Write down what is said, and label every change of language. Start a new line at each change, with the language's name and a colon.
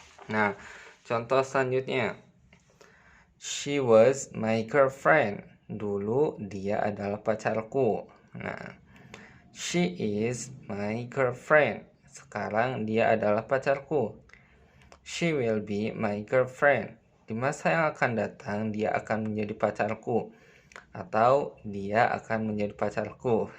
Indonesian: Nah, contoh selanjutnya,
English: she was my girlfriend.
Indonesian: Dulu dia adalah pacarku.
English: Nah, she is my girlfriend.
Indonesian: Sekarang dia adalah pacarku.
English: She will be my girlfriend.
Indonesian: Di masa yang akan datang dia akan menjadi pacarku, atau dia akan menjadi pacarku.